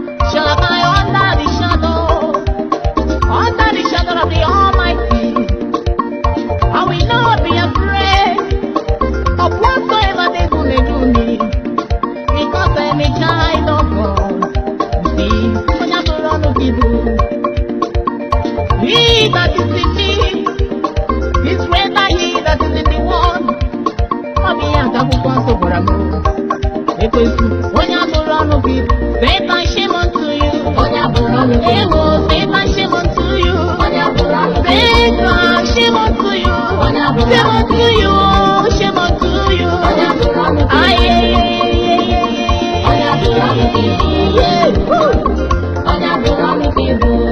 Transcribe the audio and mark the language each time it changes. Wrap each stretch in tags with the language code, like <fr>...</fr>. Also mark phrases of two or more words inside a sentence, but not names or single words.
<en>Shall I abide under the shadow, under the shadow of the Almighty? I will not be afraid of whatsoever the evil may do me, because I am a child of God. You see,</en> <ig>onye atụrụ ọnụ gị bụ</ig> <en>He that is in me is greater he that is in the world.</en> <ig>Ọ bụ ya ka akwụkwọ nsọ gwara m. Ekwensu, onye abụrụ ọnụ gị,</ig> <en>Satan, shame unto you.</en> <ig>Onye abụrụ ọnụ gị. Ewo,</ig> <en>Satan, shame unto you.</en> <ig>Onye abụrụ ọnụ gị.</ig> <en>Satan, shame unto you.</en> <ig>Onye abụrụ Shame ọnụ gị.</ig> <en>unto you, shame unto you.</en> <ig>Onye abụrụ ọnụ gị. Aye, aye, aye, aye, aye. Onye abụrụ ọnụ gị. Yeah. Woo. Onye abụghị ọnụ ka ị bụ.</ig>